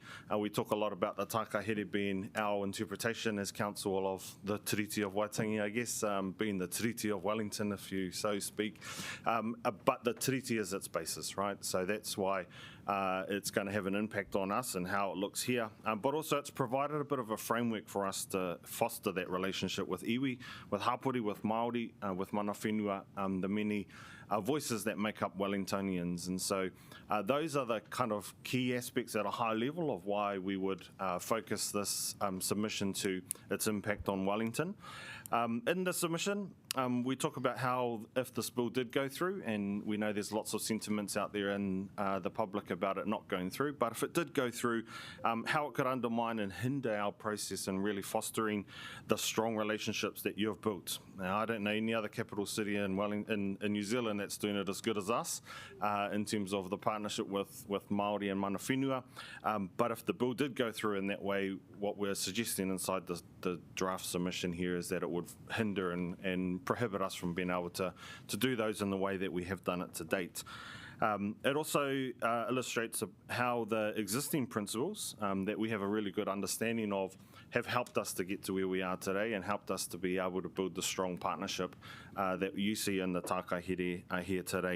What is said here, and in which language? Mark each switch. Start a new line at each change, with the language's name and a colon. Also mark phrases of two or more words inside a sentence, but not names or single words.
English: We talk a lot about the Hakihea being our interpretation as council of the Tiriti of Waitangi, I guess, being the Tiriti of Wellington, if you so speak. But the Tiriti is its basis, right? So that's why it's going to have an impact on us and how it looks here. But also it's provided a bit of a framework for us to foster that relationship with iwi, with hapori, with Māori, with
Māori: mana whenua,
English: the many voices that make up Wellingtonians. And so those are the kind of key aspects at a high level of why we would focus this submission to its impact on Wellington. In the submission, we talk about how if this bill did go through, and we know there's lots of sentiments out there in the public about it not going through, but if it did go through, how it could undermine and hinder our process in really fostering the strong relationships that you've built. Now, I don't know any other capital city in New Zealand that's doing it as good as us in terms of the partnership with Māori and
Māori: mana whenua,
English: but if the bill did go through in that way, what we're suggesting inside the draft submission here is that it would hinder and prohibit us from being able to do those in the way that we have done it to date. It also illustrates how the existing principles that we have a really good understanding of have helped us to get to where we are today and helped us to be able to build the strong partnership that you see in the tākai here today.